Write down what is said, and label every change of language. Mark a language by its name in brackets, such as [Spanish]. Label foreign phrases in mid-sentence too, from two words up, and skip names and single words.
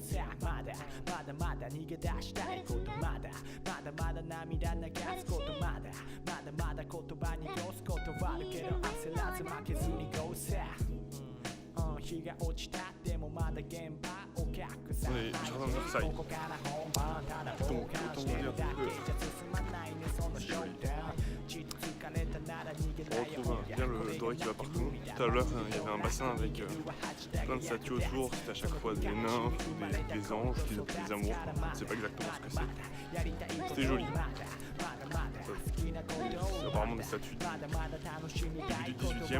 [Japanese] さまだ逃げ出したいことまだ涙流すことまだ言葉に濁すことはあるけど焦らず負けずに Go さ日が落ちたでもまだ現場お客さんここから本番ただ傍観してるだけじゃ進まないねそのショーダウン地疲れたなら逃げないよ [French] On retrouve bien le doré qui va partout. Tout à l'heure, il y avait un bassin avec plein de statues autour, c'était à chaque fois des nymphes, des anges, des amours. Je ne sais pas exactement ce que c'est. C'était joli. C'est apparemment des statues du 18e.